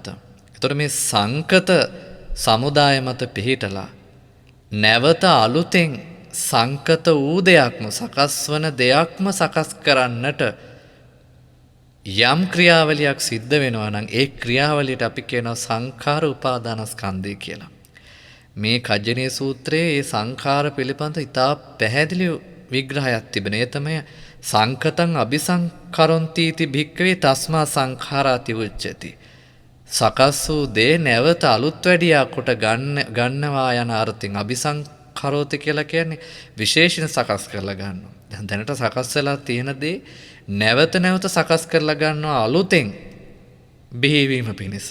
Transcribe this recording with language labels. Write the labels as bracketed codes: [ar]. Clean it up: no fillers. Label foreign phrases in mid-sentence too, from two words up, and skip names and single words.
[si] එතකොට මේ සංකත සමුදාය මත පිහිටලා නැවත අලුතෙන් සංකත වූ දෙයක්ම සකස් වන දෙයක්ම සකස් කරන්නට යම් ක්‍රියාවලියක් සිද්ධ වෙනවා නම් ඒ ක්‍රියාවලියට අපි කියනවා සංඛාර උපාදානස්කන්ධය කියලා. මේ කජ්ජනීය සූත්‍රයේ මේ සංඛාර පිළිබඳ ඉතා පැහැදිලි විග්‍රහයක් තිබෙනවා. [pi] ඒ තමයි සංකතං අபிසංකරොන්ති इति භික්කවේ තස්මා සංඛාරාති උච්චති. [si] සකස් වූ දේ නැවත අලුත් වැඩියා කොට ගන්නවා යන අර්ථයෙන් අபிසංකරෝති කියලා කියන්නේ විශේෂණ සකස් කරලා ගන්නවා. දැනට සකස් වෙලා තියෙන දේ නැවත සකස් කරලා ගන්නවා අලුතෙන් බිහිවීම පිණිස.